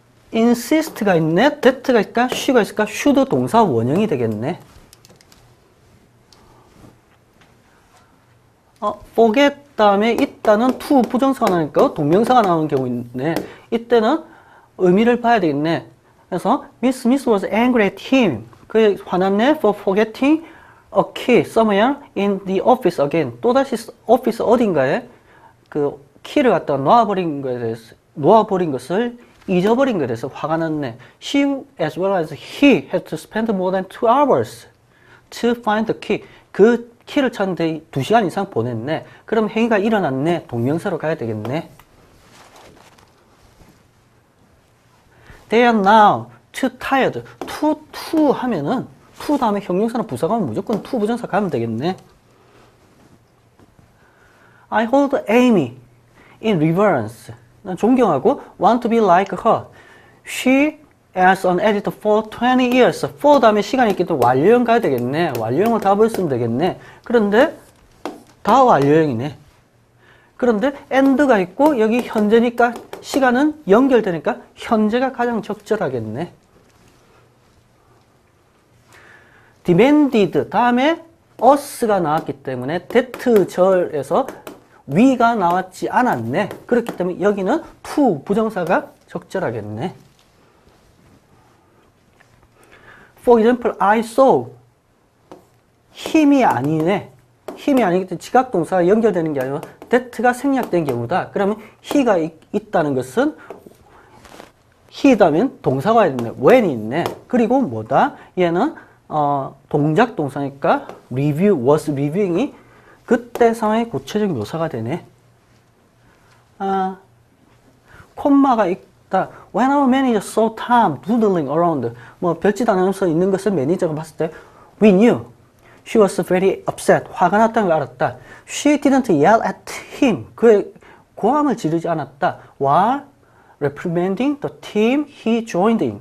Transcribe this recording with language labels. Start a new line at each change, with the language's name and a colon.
Korean: insist가 있네. that가 있을까? she가 있을까? should 동사 원형이 되겠네. forget 다음에 있다는 to 부정사가 나오니까 동명사가 나오는 경우 있네. 이때는 의미를 봐야 되겠네. 그래서
English: Miss Smith was angry at him.
Korean: 그에 화났네.
English: For forgetting a key somewhere in the office again.
Korean: 또다시 오피스 어딘가에 그 키를 갖다 놓아버린 것을 잊어버린 것에 대해서 화가 났네.
English: She as well as he had to spend more than 2 hours to find the key.
Korean: 그 키를 찾는데 2시간 이상 보냈네. 그럼 행위가 일어났네. 동명사로 가야 되겠네.
English: They are now too tired.
Korean: to 하면은 to 다음에 형용사나 부사가 하면 무조건 to 부정사 가면 되겠네.
English: I hold Amy in reverence.
Korean: 난 존경하고
English: want to be like her. She as an editor for 20 years.
Korean: for 다음에 시간이 있기 때문에 완료형 가야 되겠네. 완료형을 답을 쓰면 되겠네. 그런데 다 완료형이네. 그런데 and가 있고 여기 현재니까 시간은 연결되니까 현재가 가장 적절하겠네. demanded 다음에 us가 나왔기 때문에 that 절에서 we가 나왔지 않았네. 그렇기 때문에 여기는 to 부정사가 적절하겠네.
English: For example, I saw
Korean: 힘이 아니네. 힘이 아니기 때문에 지각동사가 연결되는 게 아니라 that가 생략된 경우다. 그러면 he가 있다는 것은 he다면 동사가 있네. when이 있네. 그리고 뭐다? 얘는 동작 동사니까 review, was reviewing이 그때 상황의 구체적 묘사가 되네. 콤마가 있다.
English: When our manager saw Tom doodling around,
Korean: 뭐 별짓 안 하면서 있는 것을 매니저가 봤을 때
English: we knew she was very upset.
Korean: 화가 났다는 걸 알았다.
English: She didn't yell at him.
Korean: 그의 고함을 지르지 않았다.
English: While reprimanding the team he joined in.